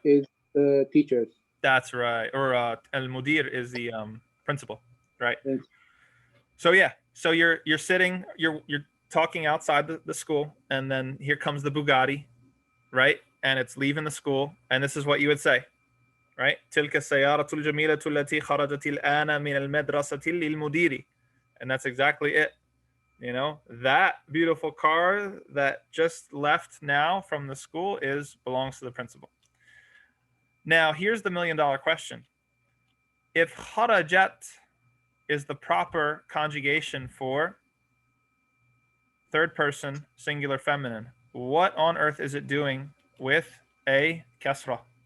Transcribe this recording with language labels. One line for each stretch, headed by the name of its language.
English: Is the teachers. That's right. Or al-mudir is the principal, right? Yes. So yeah. So you're sitting. You're talking outside the school, and then here comes the Bugatti, right? And it's leaving the school, and this is what you would say, right?
Arabic: تلك السيارة الجميلة التي خرجت الآن من المدرسة للمدير.
English: And that's exactly it. You know, that beautiful car that just left now from the school belongs to the principal. Now, here's the $1 million question. If kharajat is the proper conjugation for third person singular feminine, what on earth is it doing with a kasra?